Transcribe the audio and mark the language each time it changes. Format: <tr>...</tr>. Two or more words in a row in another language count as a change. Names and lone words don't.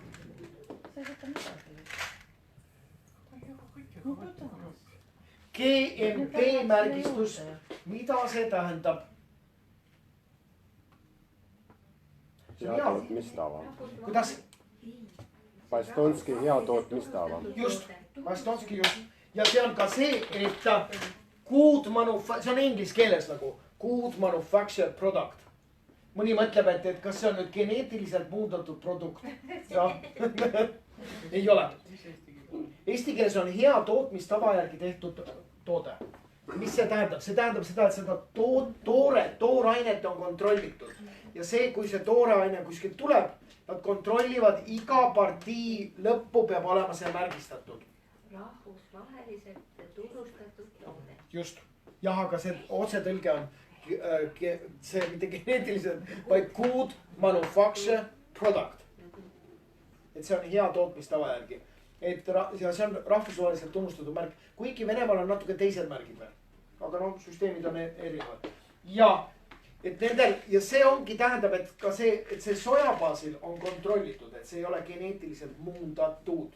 <et>GMP märgistus, mida see tähendab? Hea tootmistava. Kuidas? Bastonski hea tootmistava. Just, Bastonski just. Ja see on ka see, et see on inglise keeles nagu</et> <en>good manufactured product.</en> <et>Mõni mõtleb, et kas see on nüüd geneetiliselt muundatud produkt. Ei ole. Eesti keeles on hea tootmistava järgi tehtud toode. Mis see tähendab? See tähendab seda, et seda toorainet on kontrollitud. Ja see, kui see tooreaine kuskilt tuleb, nad kontrollivad iga partii lõppu peab olema see märgistatud. Rahvusvaheliselt tunnustatud toode. Just. Jah, aga see otsetõlge on see mitte geneetiliselt, vaid</et> <en>good manufacture product.</en> <et>Et see on hea tootmistava järgi. Ja see on rahvusvaheliselt tunnustatud märk. Kuigi Venemaal on natuke teised märgid veel. Aga süsteemid on erinevad. Ja see ongi tähendab, et ka see, et see sojabaasil on kontrollitud, et see ei ole geneetiliselt muundatud.</et>